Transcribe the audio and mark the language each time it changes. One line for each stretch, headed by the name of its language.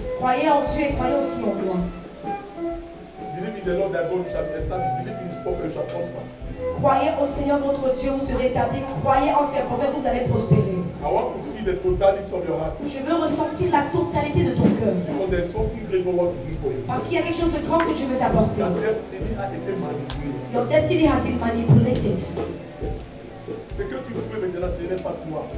French: Croyez en Dieu et croyez aussi en moi.
English: Believe in the Lord thy God, you shall be established. Believe in his prophet, you shall prosper.
French: Croyez au Seigneur votre Dieu, vous serez établis. Croyez en ses prophètes, vous allez prospérer.
English: I want to feel the totality of your heart.
French: Je veux ressentir la totalité de ton cœur.
English: Because there's something great God wants to do for you.
French: Parce qu'il y a quelque chose de grand que Dieu veut t'apporter.
English: Your destiny
French: a été manipulée.
English: Your destiny has been manipulated.
French: Ce que tu veux maintenant, ce n'est pas toi.